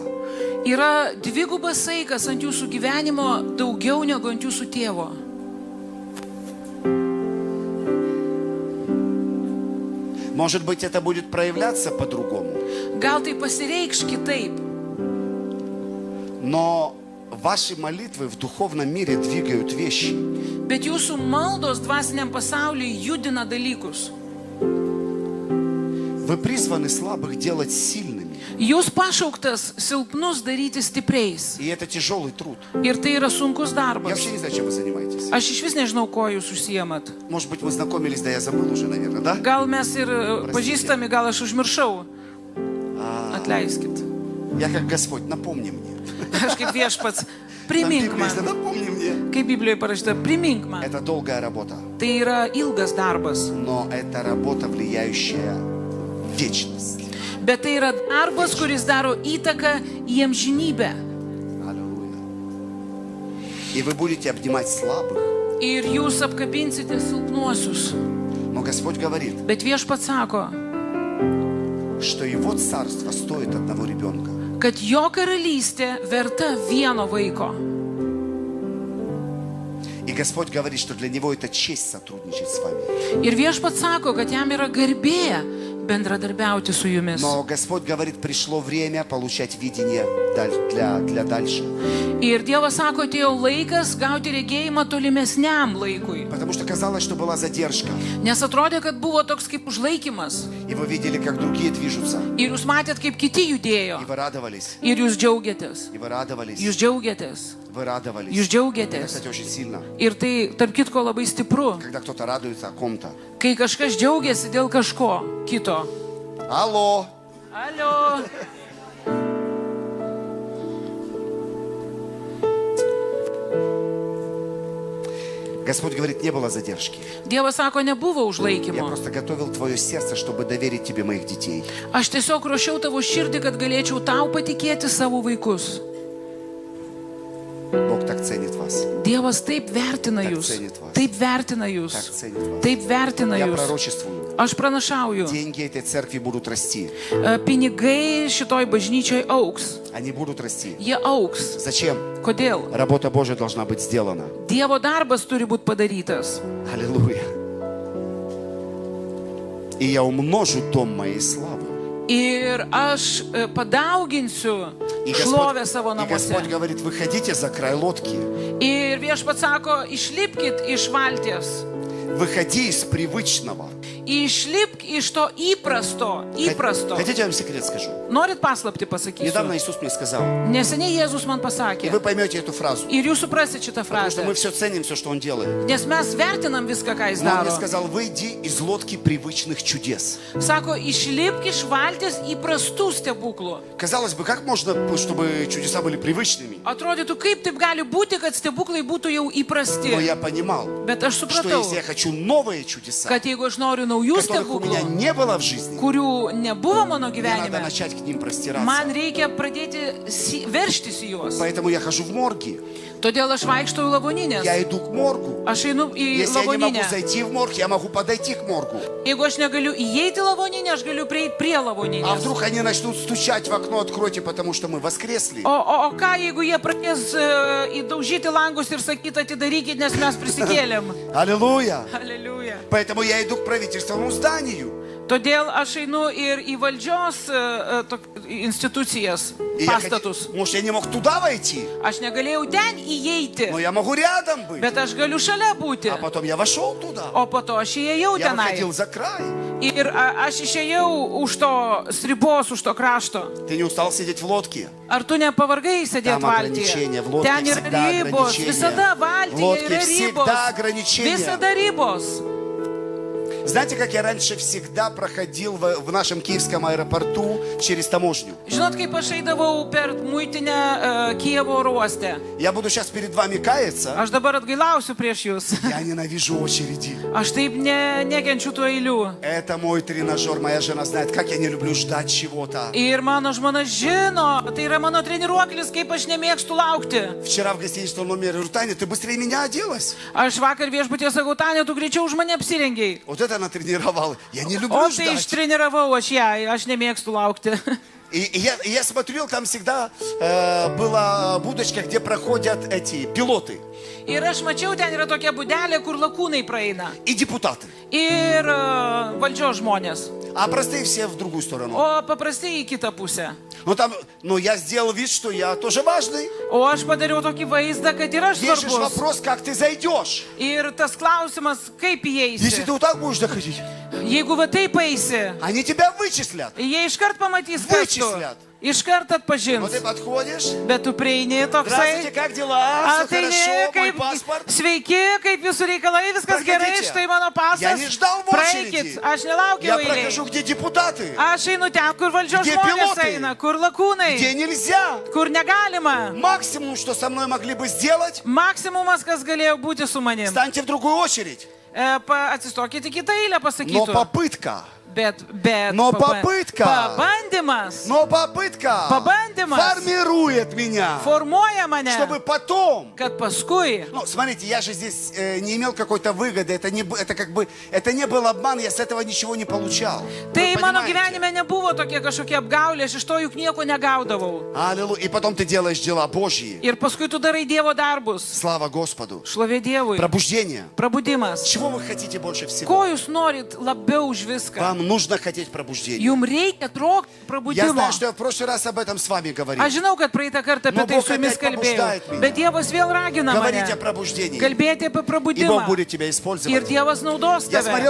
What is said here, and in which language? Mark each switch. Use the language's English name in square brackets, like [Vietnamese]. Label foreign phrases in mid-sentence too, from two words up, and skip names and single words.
[Lithuanian] Yra dvigubas saikas ant jūsų gyvenimo daugiau negu ant jūsų tėvo. [Russian] Может быть, это будет проявляться по-другому. [Lithuanian] Gal tai pasireikš kitaip, [Russian] Но ваши молитвы в духовном мире двигают вещи. [Lithuanian] bet jūsų maldos dvasiniam pasauliui judina dalykus. [Russian] Вы призваны слабых делать сильными. [Lithuanian] Jūs pašauktas silpnus daryti stipriais. [Russian] И это тяжелый труд. [Lithuanian] Ir tai yra sunkus [Russian] Я [Lithuanian] darbas. [Russian] вообще не знаю, чем вы занимаетесь. [Lithuanian] Aš iš vis nežinau, ko jūs užsiemat. [Russian] Может быть, мы знакомились, да я забыл уже, наверное, да? [Lithuanian] Gal mes ir pažįstami, gal aš užmiršau. Atleiskit. [Russian] Я как Господь, напомни мне. [Lithuanian] Aš kaip viešpats, [Russian] Там [Lithuanian] primink [Russian] Библия, если [Lithuanian] man. [Russian] напомни мне. [Lithuanian] Kaip Biblijoje parašyta, primink man. [Russian] Это долгая работа, [Lithuanian] Tai yra ilgas darbas. [Russian] но это работа, влияющая в вечность. [Lithuanian] Bet tai yra darbas, kuris daro įtaką į amžinybę. [Russian] Аллилуйя. И вы будете обнимать слабых. [Lithuanian] Ir jūs apkabinsite silpnuosius. [Russian] Но Господь говорит, [Lithuanian] Bet viešpats sako, [Russian] что его царство стоит одного ребенка. [Lithuanian] kad jo karalystė verta vieno vaiko. [Russian] И Господь говорит, что для Него это честь сотрудничать с вами. [Lithuanian] Ir viešpats sako, kad jam yra garbė bendradarbiauti su jumis. [Russian] Но Господь говорит, пришло время получать видение для дальше. [Lithuanian] Ir Dievas sako, atėjo laikas gauti regėjimą tolimesniam laikui. [Russian] Потому что казалось, что была задержка. [Lithuanian] Nes atrodė, kad buvo toks kaip užlaikymas. [Russian] И вы видели, как другие движутся. [Lithuanian] Ir jūs matėt, kaip kiti judėjo. [Russian] И вы радовались. [Lithuanian] Ir jūs džiaugiatės. [Russian] И вы радовались. [Lithuanian] Jūs džiaugiatės. [Russian] Вы радовались. [Lithuanian] Jūs [Russian] Это, [Lithuanian] džiaugiatės. [Russian] кстати, очень сильно. [Lithuanian] Ir tai, tarp kitko, labai stipru, [Russian] Когда кто-то радуется о ком-то. [Lithuanian] kai kažkas džiaugiasi dėl kažko kito. [Russian] Алло. [Lithuanian] Alio. [Russian] Господь говорит, не было задержки. [Lithuanian] Dievas sako, nebuvo [Russian] Я [Lithuanian] užlaikymo. [Russian] просто готовил твое сердце, чтобы доверить тебе моих детей. [Lithuanian] Aš tiesiog ruošiau tavo širdį, kad galėčiau tau patikėti savo vaikus. [Russian] Бог так ценит вас. [Lithuanian] Dievas taip vertina [Russian] Так [Lithuanian] jūs. [Russian] ценит вас. [Lithuanian] Taip vertina jūs. [Russian] Так ценит вас. [Lithuanian] Taip vertina [Russian] Я [Lithuanian] jūs. [Russian] пророчествую. [Lithuanian] Aš pranašauju. [Russian] Деньги этой церкви будут расти. [Lithuanian] Pinigai šitoj bažnyčioj auks. [Russian] Они будут расти. [Lithuanian] Jie auks. [Russian] Зачем? [Lithuanian] Kodėl? [Russian] Работа Божья должна быть сделана. [Lithuanian] Dievo darbas turi būti padarytas. [Russian] Аллилуйя. И я умножу дом моей славы. [Lithuanian] Ir aš padauginsiu [Russian] И [Lithuanian] šlovę savo [Russian] Господь [Lithuanian] namuose. [Russian] говорит, выходите за край лодки. [Lithuanian] Ir viešpats sako, išlipkit iš valties. [Russian] Выходи из привычного. [Lithuanian] Išlipk iš to įprasto. [Russian] Хотите, я вам секрет скажу? [Lithuanian] Norit paslapti pasakysiu? [Russian] Недавно Иисус мне сказал, [Lithuanian] Neseniai Jėzus man [Russian] и [Lithuanian] pasakė. [Russian] вы поймете эту фразу. [Lithuanian] Ir jūs suprasit šitą [Russian] Потому что [Lithuanian] frazę. [Russian] мы все ценим, все, что Он делает. [Lithuanian] Nes mes vertinam viską, ką jis [Russian] Но Он мне [Lithuanian] daro. [Russian] сказал, выйди из лодки привычных чудес. [Lithuanian] Sako, išlipk iš valties įprastų stebuklų. [Russian] Казалось бы, как можно, чтобы чудеса были привычными? [Lithuanian] Atrodytų, kaip taip gali būti, kad stebuklai būtų jau [Russian] Но [Lithuanian] įprasti. [Russian] я понимал, [Lithuanian] Bet aš [Russian] что [Lithuanian] supratau, [Russian] если я хочу новые чудеса, [Lithuanian] kad jeigu aš noriu naujų [Russian] которых у меня [Lithuanian] stebuklų, [Russian] не было в жизни, [Lithuanian] kurių nebuvo mano [Russian] мне надо [Lithuanian] gyvenime, [Russian] начать к ним простираться. [Lithuanian] man reikia pradėti verštis į juos. [Russian] Поэтому я хожу в морги. [Lithuanian] Todėl aš vaikštau į lavoninės. [Russian] Я иду к моргу. [Lithuanian] Aš einu į [Russian] Если я не могу [Lithuanian] lavoninę. [Russian] зайти в морг, я могу подойти к моргу. [Lithuanian] Jeigu aš negaliu įeiti į lavoninę, aš galiu prieiti prie [Russian] А [Lithuanian] lavoninės. [Russian] вдруг они начнут стучать в окно, откройте, потому что мы воскресли. [Lithuanian] O ką, jeigu jie pradės įdaužyti langus ir sakyti, atidarykit, nes mes prisikėlėm. [Russian] Аллилуйя. Аллилуйя. Поэтому я иду к правительственному зданию. [Lithuanian] Todėl aš einu ir į valdžios institucijas, [Russian] И [Lithuanian] pastatus. [Russian] может, я не мог туда войти, [Lithuanian] Aš negalėjau ten įeiti, [Russian] но я могу рядом быть. [Lithuanian] bet aš galiu šalia būti. [Russian] А потом я вошел туда. [Lithuanian] O po to aš įėjau [Russian] Я [Lithuanian] tenai. [Russian] выходил за край. [Lithuanian] Ir aš išėjau už to ribos, už to krašto. [Russian] Ты не устал сидеть в лодке? [Lithuanian] Ar tu nepavargai sėdėti [Russian] Tam [Lithuanian] valtyje? [Russian] ограничения, в лодке [Lithuanian] Ten yra [Russian] всегда [Lithuanian] ribos, [Russian] ограничения. [Lithuanian] visada [Russian] В [Lithuanian] valtyje [Russian] лодке [Lithuanian] yra [Russian] всегда [Lithuanian] ribos. [Russian] ограничения. [Lithuanian] Visada ribos. [Russian] Знаете, как я раньше всегда проходил в нашем киевском аэропорту через таможню? [Lithuanian] Žinot, kaip aš eidavau per muitinę Kijevo oro uoste. [Russian] Я буду сейчас перед вами каяться. [Lithuanian] Aš dabar atgailausiu prieš jūs. [Russian] Я ненавижу очереди. [Lithuanian] Aš taip nekenčiu tų eilių. [Russian] Это мой тренажер. Моя жена знает, как я не люблю ждать чего-то. [Lithuanian] Ir mano žmona žino, tai yra mano treniruoklis, kaip aš nemėgstu laukti. [Russian] Вчера в гостиничном номере говорю, Таня, ты быстрее меня оделась. [Lithuanian] Aš vakar viešbutie sakau, Tania, tu greičiau už mane apsirengiai. [Russian] Вот это она тренировала. Я не люблю [Lithuanian] O tai [Russian] ждать. [Lithuanian] ištreniravau aš ją, aš nemėgstu laukti. [Russian] И я смотрел, там всегда была будочка, где проходят эти пилоты [Lithuanian] Ir aš mačiau, ten yra tokia būdelė, kur lakūnai praeina. [Russian] и депутаты. [Lithuanian] Ir valdžios žmonės. [Russian] А простые все в другую сторону. [Lithuanian] O paprastai į kitą pusę. [Russian] Но я сделал вид, что я тоже важный. [Lithuanian] O aš padariau tokį vaizdą, kad ir aš [Russian] Есть же [Lithuanian] svarbus. [Russian] вопрос, как ты зайдешь. [Lithuanian] Ir tas klausimas, kaip [Russian] Если [Lithuanian] įeisi. [Russian] ты вот так будешь заходить, [Lithuanian] Jeigu va taip eisi, [Russian] они тебя вычислят. [Lithuanian] jie iškart pamatys, kas tu. [Russian] Вычислят. [Lithuanian] Iškart [Russian] Вот [Lithuanian] atpažins. [Russian] ты подходишь. [Lithuanian] Bet tu prieini [Russian] Здравствуйте, [Lithuanian] toksai. [Russian] как дела? Все [Lithuanian] Ateini, [Russian] хорошо, мой [Lithuanian] kaip, [Russian] паспорт. [Lithuanian] sveiki, kaip jūsų reikalai, viskas [Russian] Проходите. [Lithuanian] gerai, štai mano [Russian] Я [Lithuanian] pasas. [Russian] не ждал в очереди. [Lithuanian] Praeikit, aš nelaukiau [Russian] Я [Lithuanian] eilėje. [Russian] прохожу, где депутаты, [Lithuanian] Aš einu ten, kur valdžios [Russian] Где [Lithuanian] žmonės [Russian] pilotai? [Lithuanian] eina, kur lakūnai, [Russian] где нельзя. [Lithuanian] kur negalima. [Russian] Максимум, что со мной могли бы сделать, [Lithuanian] Maksimumas, kas galėjo būti su manim. [Russian] станьте в другую очередь. [Lithuanian] Atsistokite kitą eilę, [Russian] Но [Lithuanian] pasakytų. [Russian] попытка [Lithuanian] bet [Russian] Но попытка. [Lithuanian] pabandymas [Russian] Но попытка [Lithuanian] Пабандимас. [Russian] формирует меня, [Lithuanian] formuoja mane, [Russian] чтобы потом... [Lithuanian] kad paskui. [Russian] Ну, смотрите, я же здесь не имел какой-то выгоды, это не был обман, я с этого ничего не получал. [Lithuanian] Tai [Russian] Вы [Lithuanian] mano [Russian] понимаете? [Lithuanian] gyvenime nebuvo tokie kažkokie apgaulė, aš iš to juk nieko negaudavau. [Russian] Аллилуйя. И потом ты делаешь дела Божьи. [Lithuanian] Ir paskui tu darai Dievo darbus. [Russian] Слава Господу. [Lithuanian] Šlovė Dievui. [Russian] Пробуждение. [Lithuanian] Prabudimas. [Russian] Чего вы хотите больше всего? [Lithuanian] Ko jūs norit labiau už viską? [Russian] Вам нужно хотеть пробуждения. [Lithuanian] Jums reikia trokti [Russian] Я [Lithuanian] prabudimo. [Russian] знаю, что я в прошлый раз об этом с вами говорил. [Lithuanian] Aš žinau, kad praeitą kartą apie [Russian] Но [Lithuanian] tai [Russian] Бог [Lithuanian] su jumis [Russian] опять [Lithuanian] kalbėjau. [Russian] побуждает меня. [Lithuanian] Bet Dievas vėl ragina [Russian] Говорить о [Lithuanian] mane [Russian] пробуждении. [Lithuanian] kalbėti apie [Russian] И Бог [Lithuanian] prabudimą. [Russian] будет тебя [Lithuanian] Ir [Russian] использовать. [Lithuanian] Dievas naudos [Russian] Я смотрел